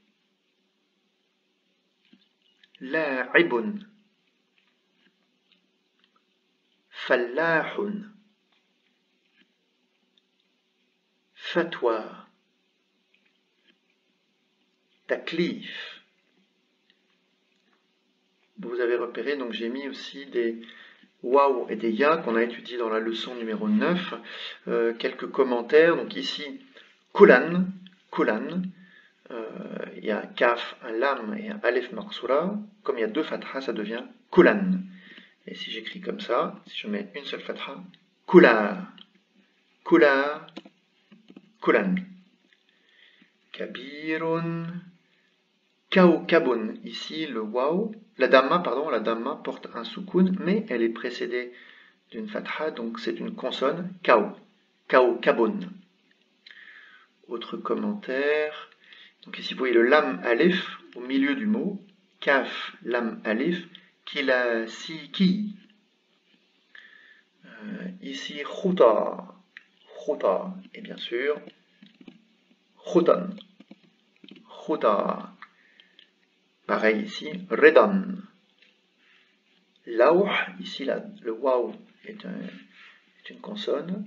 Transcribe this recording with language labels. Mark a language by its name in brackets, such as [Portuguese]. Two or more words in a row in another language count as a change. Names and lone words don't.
[French] La'ibun. Fallahun. Fatwa. Taklif. Vous avez repéré, donc j'ai mis aussi des waouh et des ya qu'on a étudiés dans la leçon numéro 9. Quelques commentaires, donc ici, kulan, kulan. Il y a un kaf, un lam et un alef marsoura. Comme il y a deux fatras, ça devient kulan. Et si j'écris comme ça, si je mets une seule fatra, kula, kula, kulan. [Arabic] كبير كوكب. [French] Ici, le waouh, la damma porte un soukoun, mais elle est précédée d'une fatha, donc c'est une consonne, kaukabun. Autre commentaire. Donc ici, vous voyez le lam alif au milieu du mot, kaf, lam alif, kila, si, ki. Ici, khuta, khuta, et bien sûr, khutan, khuta. Pareil ici, redan. Lawh, ici le waw est une consonne.